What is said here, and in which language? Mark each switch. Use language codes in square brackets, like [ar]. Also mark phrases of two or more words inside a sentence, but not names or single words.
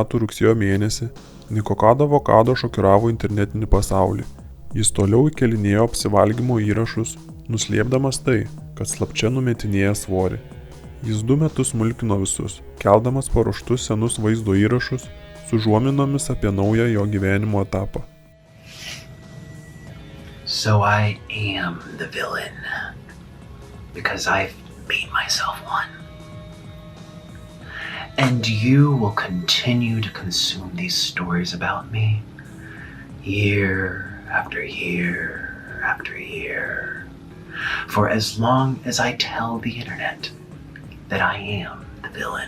[lt] rugsėjo mėnesį Nikocado Avocado šokiravo internetinį pasaulį. Jis toliau įkelinėjo apsivalgymo įrašus, nuslėpdamas tai, kad slapčia numetinėja svorį. Jis 2 metus smulkino visus, keldamas paruoštus senus vaizdo įrašus su užuominomis apie naują jo gyvenimo etapą. [en] So I am the villain, because I've made myself one. And you will continue to consume these stories about me year after year after year, for as long as I tell the internet that I am the villain.